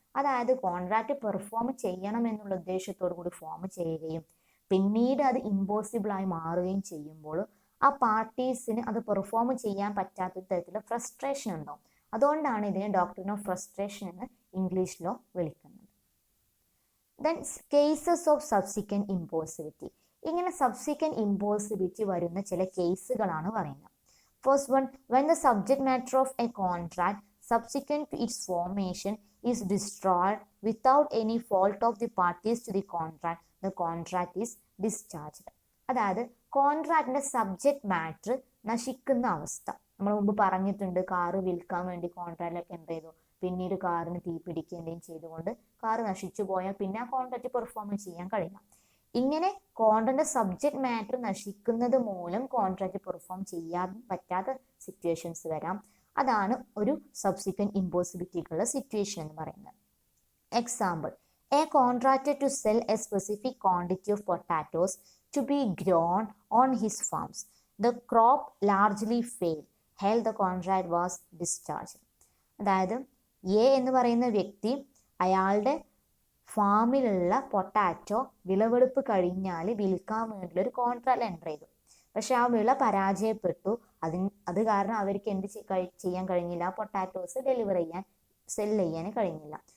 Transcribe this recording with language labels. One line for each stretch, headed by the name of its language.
Malayalam: അതായത് contract perform ചെയ്യണം എന്നുള്ള ഉദ്ദേശത്തോടു കൂടി ഫോം ചെയ്യുകയും പിന്നീട് അത് ഇമ്പോസിബിളായി മാറുകയും ചെയ്യുമ്പോൾ ആ പാർട്ടീസിന് അത് പെർഫോം ചെയ്യാൻ പറ്റാത്ത തരത്തിലുള്ള ഫ്രസ്ട്രേഷൻ ഉണ്ടാവും. അതുകൊണ്ടാണ് ഇതിനെ ഡോക്ട്രിൻ ഓഫ് ഫ്രസ്ട്രേഷൻ എന്ന് ഇംഗ്ലീഷ് ലോ വിളിക്കുന്നത്.
English: Then cases of subsequent impossibility.
Malayalam: ഇങ്ങനെ സബ്സിക്വന്റ് ഇമ്പോസിബിലിറ്റി വരുന്ന ചില കേസുകളാണ് പറയുന്നത്.
English: First one, when the subject matter of a contract subsequent to its formation is destroyed without any fault of the parties to the contract, the contract is discharged.
Malayalam: അതായത് കോൺട്രാക്റ്റിന്റെ subject matter നശിക്കുന്ന അവസ്ഥ. നമ്മൾ മുമ്പ് പറഞ്ഞിട്ടുണ്ട്, കാറ് വിൽക്കാൻ വേണ്ടി കോൺട്രാക്റ്റിലൊക്കെ എന്ത് ചെയ്തു, പിന്നീട് കാറിന് തീ പിടിക്കുകയും ചെയ്തുകൊണ്ട് കാറ് നശിച്ചു പോയാൽ പിന്നെ ആ കോൺട്രാക്റ്റ് പെർഫോം ചെയ്യാൻ കഴിയില്ല. ഇങ്ങനെ കോൺട്രാക്റ്റിന്റെ സബ്ജക്ട് മാറ്റർ നശിക്കുന്നത് മൂലം കോൺട്രാക്റ്റ് പെർഫോം ചെയ്യാൻ പറ്റാത്ത സിറ്റുവേഷൻസ് വരാം. അതാണ് ഒരു സബ്സിക്വന്റ് ഇമ്പോസിബിലിറ്റിക്കുള്ള സിറ്റുവേഷൻ എന്ന് പറയുന്നത്.
English: Example, A contracted to sell a specific quantity of potatoes to be grown on his farms. The crop largely failed. Hence the contract was discharged.
Malayalam: അതായത് എ എന്ന് പറയുന്ന വ്യക്തി അയാളുടെ ഫാമിലുള്ള പൊട്ടാറ്റോ വിളവെടുപ്പ് കഴിഞ്ഞാൽ വിൽക്കാൻ വേണ്ടിയുള്ള ഒരു കോൺട്രാക്റ്റ് എൻ്റർ ചെയ്തു. പക്ഷെ ആ വിള പരാജയപ്പെട്ടു. അത് കാരണം അവർക്ക് എന്ത് ചെയ്യാൻ കഴിഞ്ഞില്ല, ആ പൊട്ടാറ്റോസ് സെല് ചെയ്യാൻ കഴിഞ്ഞില്ല.